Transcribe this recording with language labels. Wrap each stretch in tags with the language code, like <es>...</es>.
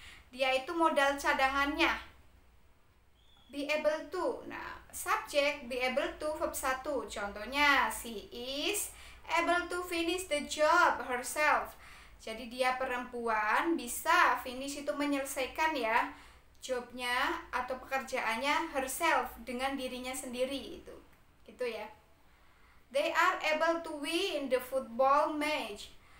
<id>Dia itu modal cadangannya.</id> <en>Be able to. Nah, subject be able to verb 1. Contohnya, she is able to finish the job herself.</en> <id>Jadi dia perempuan bisa finish itu menyelesaikan ya jobnya atau pekerjaannya herself, dengan dirinya sendiri itu. Gitu ya.</id> <en>They are able to win the football match.</en>